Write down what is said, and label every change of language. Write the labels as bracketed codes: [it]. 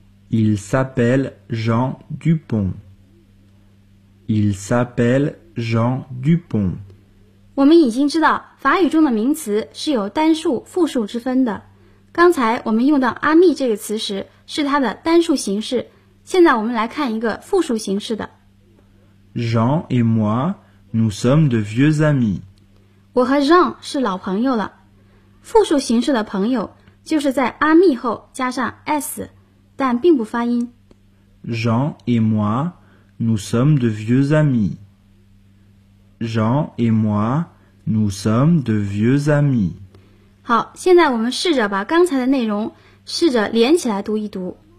[fr] Il s'appelle Jean Dupont。 Il s'appelle Jean Dupont. [zh] 我们已经知道法语中的名词是有单数、复数之分的。刚才我们用到 ami 这个词时是它的单数形式，现在我们来看一个复数形式的。 [fr] Jean et moi, nous sommes de vieux amis. [zh] 我和 Jean 是老朋友了。复数形式的朋友就是在 ami 后加上 s， 但并不发音。 [fr] Jean et moi,Nous sommes de vieux amis. Jean et moi, nous sommes de vieux amis. [zh] 好，现在我们试着把刚才的内容试着连起来读一读。